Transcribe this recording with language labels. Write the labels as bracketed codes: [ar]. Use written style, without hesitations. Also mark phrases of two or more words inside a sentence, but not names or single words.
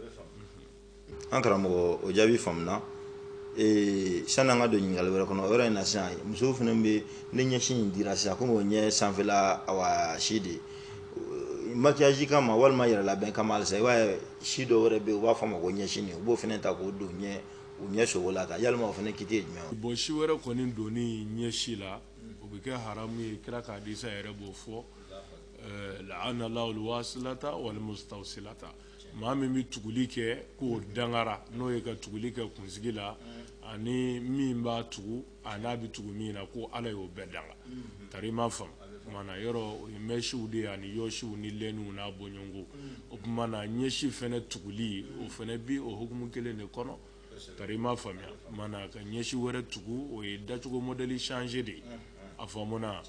[bm] an karamɔgɔ o jaabi faamuna sani an ka don ɲininkali wɛrɛ kɔnɔ o yɔrɔ in na sisan musow fana bɛ ne ɲɛsin in dira sisan komi o ɲɛ sanfɛla awa si de makiyaji kama walima yɛrɛlabɛn kama halisa i b'a ye si dɔ wɛrɛ bɛ yen u b'a fɔ a ma ko ɲɛsini u b'o fana ta k'o don u ɲɛ sogo la tan yalima o fana kiti ye jumɛn ye bon si wɛrɛ kɔni donni ɲɛsi la o bɛ kɛ haramu ye kira k'adisa yɛrɛ b'o fɔ [ar] لعن الله الواصلة والمستوصلة [bm] maa min bɛ tuguli kɛ k'o dangara n'o ye ka tuguli kɛ kunsigi la ani min b'a tugu a n'a bɛ tugu min na ko Ala y'o bɛɛ danga tari ma faamu mana yɔrɔ o ye mɛsiw de ye ani yɔsiw ni lɛniw n'a bɔɲɔgɔnko o tuma na ɲɛsi fɛnɛ tuguli o fɛnɛ bi o hukumu kelen de kɔnɔ tari ma faamuya mana ka ɲɛsi wɛrɛ tugu o ye dacogo [fr] modèle changer [bm] de ye a faamuna